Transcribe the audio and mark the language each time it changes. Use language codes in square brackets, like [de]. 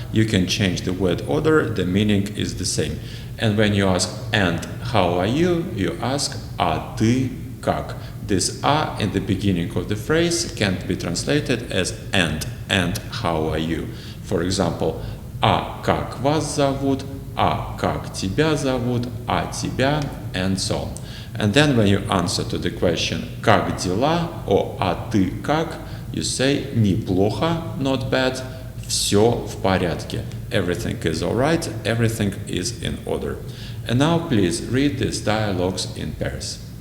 [en] You can change the word order, the meaning is the same. And when you ask and how are you, you ask [ru] а ты как. [en] This "a" in the beginning of the phrase can be translated as and how are you. For example, [ru] а как вас зовут, а как тебя зовут, а тебя, [en] and so on. And then when you answer to the question [ru] как дела [en] or [ru] а ты как, [en] you say [ru] неплохо, [en] not bad, [ru] все в порядке. [en] Everything is alright, everything is in order. And now please read these dialogues in pairs.